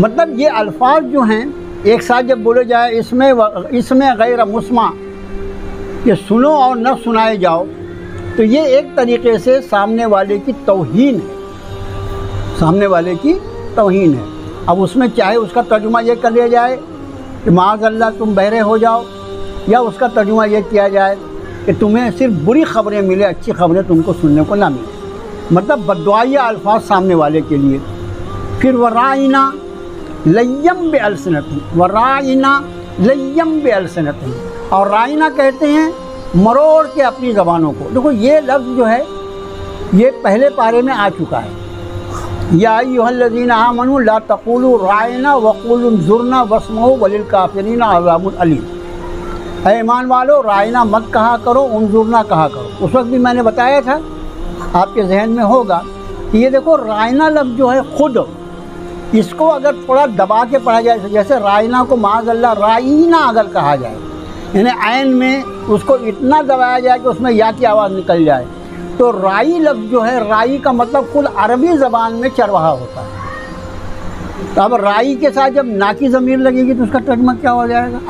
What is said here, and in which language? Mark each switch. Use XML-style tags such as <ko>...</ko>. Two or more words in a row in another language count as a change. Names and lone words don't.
<ur>مطلب یہ الفاظ جو ہیں ایک ساتھ جب بولے جائے، اس میں</ur> <ar>غير مسمع,</ar> <ur>کہ سنو اور نہ سنائے جاؤ، تو یہ ایک طریقے سے سامنے والے کی توہین ہے، سامنے والے کی توہین ہے. اب اس میں چاہے اس کا ترجمہ یہ کر لیا جائے کہ معاذاللہ تم بہرے ہو جاؤ، یا اس کا ترجمہ یہ کیا جائے کہ تمہیں صرف بری خبریں ملے، اچھی خبریں تم کو سننے کو نہ ملے. مطلب بددعائیہ الفاظ سامنے والے کے لیے.</ur> <ar>فير وراعنا ليا بألسنتهم، وراعنا ليا بألسنتهم,</ar> <ur>اور راعنا کہتے ہیں مروڑ کے اپنی زبانوں کو. دیکھو یہ لفظ جو ہے یہ پہلے پارے میں آ چکا ہے.</ur> <ar>يا أيها الذين آمنوا لا تقولوا راعنا وقولوا انظرنا واسمعوا وللكافرين عذاب أليم.</ar> <ur>اے ایمان والو، راعنا مت کہا کرو، انظرنا کہا کرو. اس وقت بھی میں نے بتایا تھا، آپ کے ذہن میں ہوگا کہ یہ دیکھو راعنا لفظ جو ہے خود اس کو اگر تھوڑا دبا کے پڑھا جائے، جیسے رائنا کو معاذ اللہ رائنا اگر کہا جائے، یعنی عین میں اس کو اتنا دبایا جائے کہ اس میں یا کی آواز نکل جائے، تو رائی لفظ جو ہے، رائی کا مطلب خود عربی زبان میں چرواہا ہوتا ہے۔ تو اب رائی کے ساتھ جب نا کی ضمیر لگے گی تو اس کا ترجمہ کیا ہو جائے گا؟</ur>